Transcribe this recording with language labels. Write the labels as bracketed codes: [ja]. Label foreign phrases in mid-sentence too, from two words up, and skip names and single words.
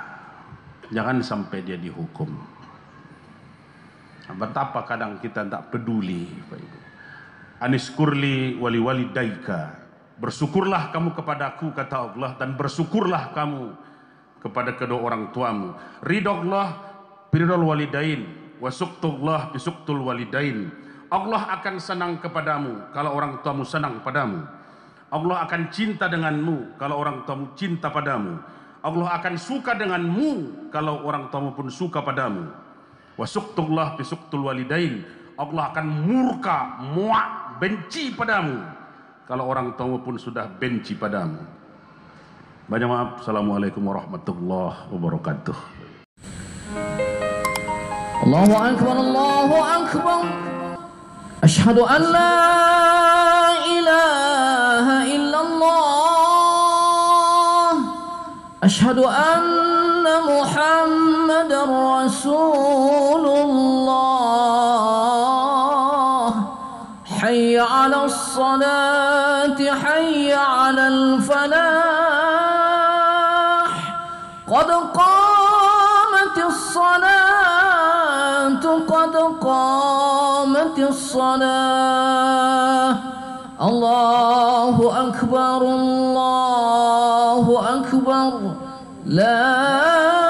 [id] Jangan sampai dia dihukum. Betapa kadang kita tak peduli, Pak Ibu. [ar] أن اشكر لي ولوالديك, [id] bersyukurlah kamu kepadaku, kata Allah, dan bersyukurlah kamu kepada kedua orang tuamu. [ar] رضا الله برضا الوالدين، وسخط الله بسخط الوالدين. [id] Allah akan senang kepadamu kalau orang tuamu senang padamu. Allah akan cinta denganmu kalau orang tuamu cinta padamu. Allah akan suka denganmu kalau orang tuamu pun suka padamu. [ar] وسخط الله بسخط الوالدين. [id] Allah akan murka, muak, benci padamu kalau orang tua pun sudah benci padamu. Banyak maaf. [ar] السلام عليكم ورحمة الله وبركاته. الله أكبر، الله أكبر. أشهد أن لا إله إلا الله. أشهد أن محمدا رسول الله. حي على الصلاة، حي على الفلاح. قد قامت الصلاة، قد قامت الصلاة. الله أكبر، الله أكبر. La